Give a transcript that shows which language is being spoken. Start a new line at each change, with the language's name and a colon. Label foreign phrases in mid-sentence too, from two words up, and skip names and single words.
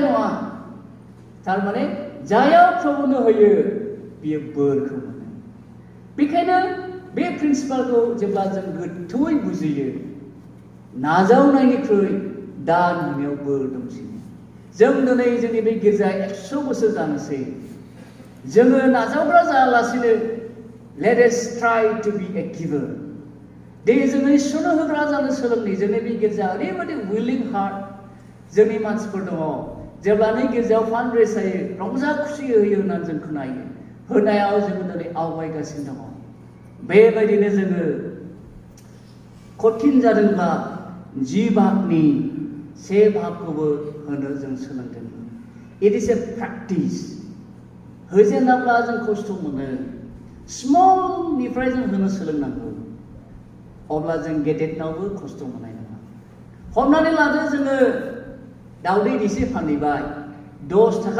Bodo: नङा थारमाने जाया प्रभुनो होयो बियो बोरखौ मोनो बेखायनो बे प्रिन्सिपालखौ जेब्ला जों गोथौयै बुजियो नाजावनायनिख्रुइ दान होनायाव बोर दंसिनो जों दिनै जोंनि बे गिर्जाया 100 बोसोर जानोसै जोङो नाजावग्रा जायालासिनो
English: let us try to be a giver
Bodo: दे जोङो इसोरनो होग्रा जानो सोलोंनि जोंनि बे गिर्जाया ओरैबायदि
English: willing heart
Bodo: जोंनि मानसिफोर दङ जेब्ला नै गिर्जायाव
English: fund raise
Bodo: जायो रंजा खुसि होयो होननानै जों खोनायो होनायाव जोङो दिनै आवगायगासिनो दङ बेबायदिनो जोङो कठिन जादोंब्ला 10 भागनि 1 भागखौबो होनो जों सोलोंदों
English: it is a practice
Bodo: होजेनाब्ला जों खस्थ' मोनो स्मलनिफ्राय जों होनो सोलोंनांगौ अब्ला जों गेदेरनावबो खस्थ' मोननाय नङा हमनानै लादो जोङो दावदै दैसे फानहैबाय 10 थाखा